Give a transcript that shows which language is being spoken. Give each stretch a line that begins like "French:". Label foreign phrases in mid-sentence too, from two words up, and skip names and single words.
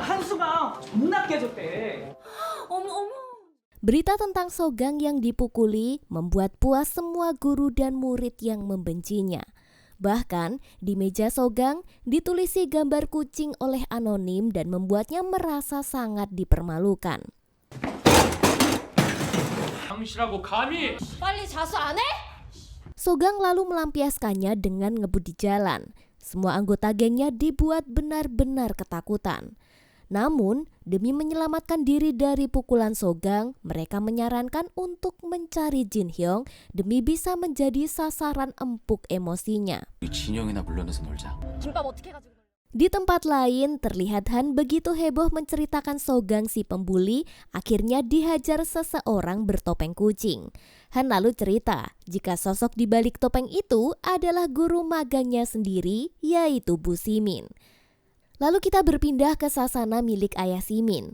Indonesian: Berita tentang Sogang yang dipukuli membuat puas semua guru dan murid yang membencinya. Bahkan di meja Sogang ditulisi gambar kucing oleh anonim dan membuatnya merasa sangat dipermalukan.
Korean: 빨리 자수 안 해?
Indonesian: Sogang lalu melampiaskannya dengan ngebut di jalan. Semua anggota gengnya dibuat benar-benar ketakutan. Namun, demi menyelamatkan diri dari pukulan Sogang, mereka menyarankan untuk mencari Jin Hyung demi bisa menjadi sasaran empuk emosinya.
Korean: 진영이나 불러내서 놀자. 김밥 어떻게 가지고?
Indonesian: Di tempat lain, terlihat Han begitu heboh menceritakan Sogang si pembuli akhirnya dihajar seseorang bertopeng kucing. Han lalu cerita jika sosok di balik topeng itu adalah guru magangnya sendiri, yaitu Bu Simin. Lalu kita berpindah ke sasana milik ayah Simin.